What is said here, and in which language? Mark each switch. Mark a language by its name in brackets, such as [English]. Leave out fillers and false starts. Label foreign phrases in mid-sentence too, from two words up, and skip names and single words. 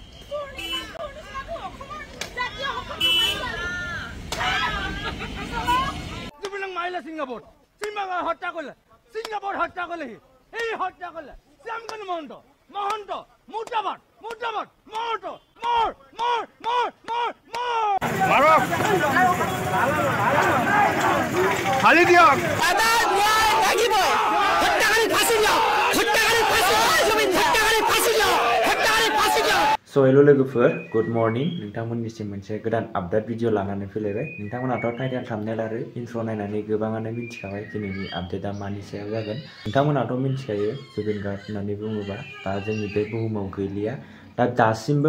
[Assamese] সিঙ্গাপুর সিঙ্গাপুর হত্যা করলে সিঙ্গাপুর হত্যা করলে এই হত্যা করলে শ্যামকানু মহন্ত মহন্ত মুর্দাবাদ মুর্দাবাদ মহন্ত মর মর মর মর মর খালি দিয়ক দাদা ন্যায় লাগিব হত্যাকারী ফাঁসি দাও হত্যাকারী ফাঁসি জমিন হত্যাকারী ফাঁসি দাও হত্যাকারী ফাঁসি দাও [English] So hello [Bodo] लोगोफोर [English] good morning [Bodo] नोंथांमोननिसिम मोनसे गोदान आपडेट भिडिअ लानानै फैलायबाय नोंथांमोनाथ' [English] title thumbnail [Bodo] आरो इन्ट्र नायनानै गोबाङानो मिथिखाबाय दिनैनि आपडेटआ मानि सायाव जागोन नोंथांमोनाथ' मिथिखायो जुबिन गार्ड होननानै बुङोबा दा जोंनि बे बुहुमाव गैलिया दा दासिमबो